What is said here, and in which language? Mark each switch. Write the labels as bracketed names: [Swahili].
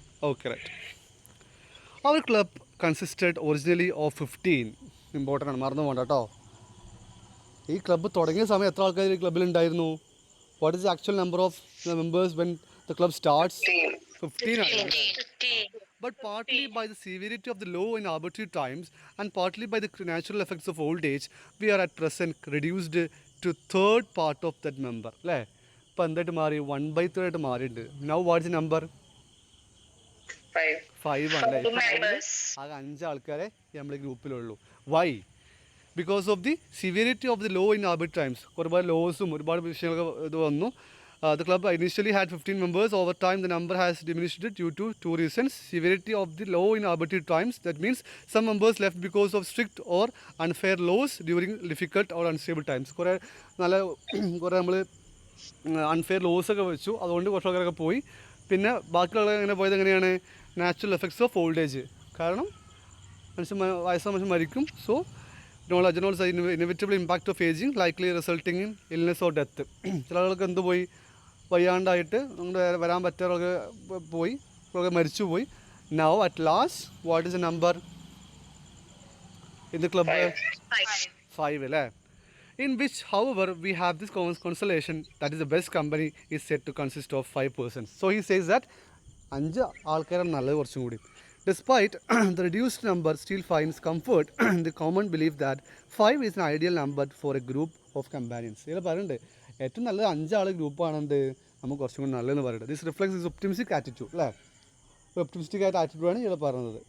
[English] Okay, right. അവർ club consisted originally of 15. Important [Malayalam] ആണ്, മറന്നു പോകണ്ട കേട്ടോ. ഈ ക്ലബ്ബ് തുടങ്ങിയ സമയം എത്ര ആൾക്കാർ ഈ ക്ലബ്ബിലുണ്ടായിരുന്നു? [English] What is the actual number of the members when the club starts? 15. But partly by the severity of the law in arbitrary times and partly by the natural effects of old age, we are at present reduced to third part of that member. [Malayalam] അല്ലേ, ഇപ്പം എന്തായിട്ട് മാറി? 1/3 ആയിട്ട് മാറിയിട്ടുണ്ട്. [English] Now what is the number? [Malayalam] 5 ആണ്, അല്ലേ. ആകെ 5 ആൾക്കാരെ നമ്മുടെ ഗ്രൂപ്പിലുള്ളൂ. Y? [English] Because of the severity of the law in arbitrary times. [Malayalam] ഒരുപാട് ലോസും ഒരുപാട് വിഷയങ്ങളൊക്കെ ഇത് വന്നു. [English] The club initially had 15 members. Over time, the number has diminished due to two reasons: severity of the law in arbitrary times. That means some members left because of strict or unfair laws during difficult or unstable times. [Malayalam] കുറേ നല്ല കുറേ നമ്മൾ unfair ലോസൊക്കെ വെച്ചു, അതുകൊണ്ട് കുറച്ച് ആൾക്കാരൊക്കെ പോയി. പിന്നെ ബാക്കിയുള്ള എങ്ങനെ പോയത് എങ്ങനെയാണ്? [English] Natural effects of old age. [Malayalam] കാരണം വയസ്സായ മനുഷ്യൻ മരിക്കും. [English] So knowledge inevitable impact of ageing likely resulting in illness or death. [Malayalam] ചില ആളുകൾക്ക് എന്ത് പോയി, വയ്യാണ്ടായിട്ട് നമ്മുടെ വരാൻ പറ്റാറൊക്കെ പോയി, മരിച്ചു പോയി. [English] Now at last what is a number in the club? [Malayalam] 5 അല്ലേ? [English] In which, however, we have this constellation that is the best company is said to consist of 5 persons. So he says that [Malayalam] 5 ആൾക്കാരാണ് നല്ലത് കുറച്ചും കൂടി. [English] Despite the reduced number, still finds comfort in the common belief that 5 is an ideal number for a group of companions. [Malayalam] ഇതിൽ പറയുന്നുണ്ട് ഏറ്റവും നല്ലത് 5 ആൾ ഗ്രൂപ്പാണെന്ത് നമുക്ക് കുറച്ചും കൂടി നല്ലതെന്ന് പറയുന്നത്. [English] this reflects this optimistic attitude [Malayalam] അല്ലേ? ഒപ്റ്റിമിസ്റ്റിക് ആയിട്ട് ആറ്റിറ്റ്യൂഡാണ് ഇവിടെ പറയുന്നത്.